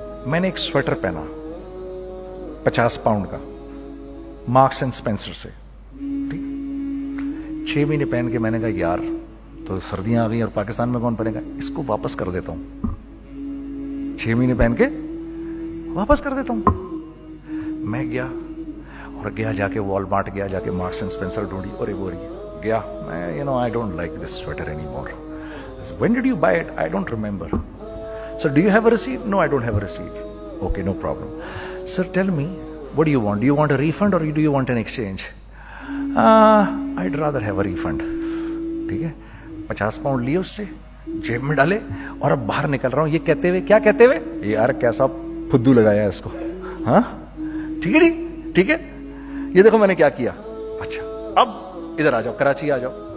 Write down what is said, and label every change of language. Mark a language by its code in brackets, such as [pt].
[ur] میں نے ایک سویٹر پہنا 50 پاؤنڈ کا مارکس اینڈ اسپینسر سے, ٹھیک, 6 مہینے پہن کے میں نے کہا یار تو سردیاں آ گئی اور پاکستان میں کون پہنے گا, اس کو واپس کر دیتا ہوں. 6 مہینے پہن کے واپس کر دیتا ہوں. میں گیا اور جا کے والمارٹ گیا, جا کے مارکس اینڈ اسپینسر ڈھونڈی اور وہ گیا. میں [en] I don't like this sweater anymore. When did you buy it? I don't remember. Sir, do you have a receipt? No, I don't have a receipt. Okay, no problem. Sir, tell me, what do you want? Do you want a refund or do you want an exchange? I'd rather have a refund. [ur] ٹھیک ہے, 50 pound لیے اس سے, جیب میں ڈالے اور اب باہر نکل رہا ہوں یہ کہتے ہوئے, کیا کہتے ہوئے, یار کیسا پھدو لگایا ہے اس کو. ہاں ٹھیک ہے جی, ٹھیک ہے, یہ دیکھو میں نے کیا کیا. اچھا اب ادھر آ جاؤ, کراچی آ جاؤ.